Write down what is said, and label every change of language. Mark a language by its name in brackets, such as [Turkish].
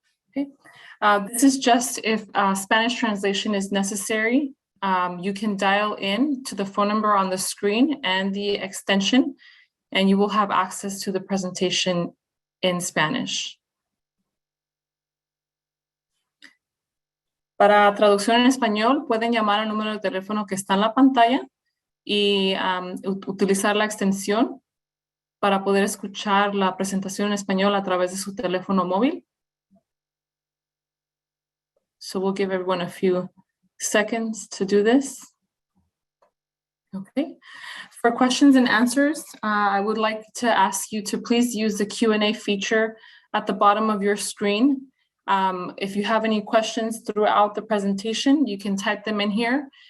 [English] Okay. This is just if Spanish translation is necessary. You can dial in to the phone number on the screen and the extension, and you will have access to the presentation in Spanish. [Spanish] Para traducción en español, pueden llamar al número de teléfono que está en la pantalla y utilizar la extensión para poder escuchar la presentación en español a través de su teléfono móvil. [English] So we'll give everyone a few seconds to do this. Okay. For questions and answers, I would like to ask you to please use the Q&A feature at the bottom of your screen. If you have any questions throughout the presentation, you can type them in here.